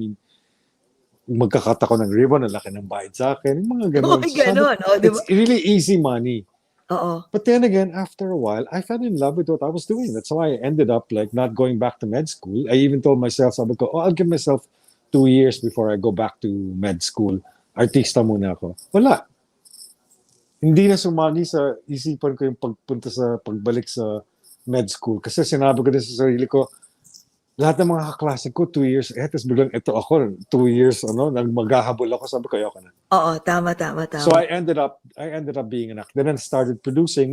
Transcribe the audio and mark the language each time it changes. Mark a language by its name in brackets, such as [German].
[Filipino] I mean, magkakat ako ng ribbon, ang laki ng bayad sa akin, yung mga ganun. [English] It's really easy money. But then again, after a while, I fell in love with what I was doing. That's why I ended up like not going back to med school. I even told myself, [Filipino] sabi ko, [English] I'll give myself 2 years before I go back to med school. [Filipino] Artista muna ako. Wala. Hindi na sumagi sa isipan ko yung pagbalik sa med school. Kasi sinabi ko din sa sarili ko, lahat ng mga kaklase ko, 2 years, tapos biglang ito ako, 2 years, maghahabol ako, sabi ko, ayoko na. Oo, tama. [English] So I ended up being an actor. Then I started producing.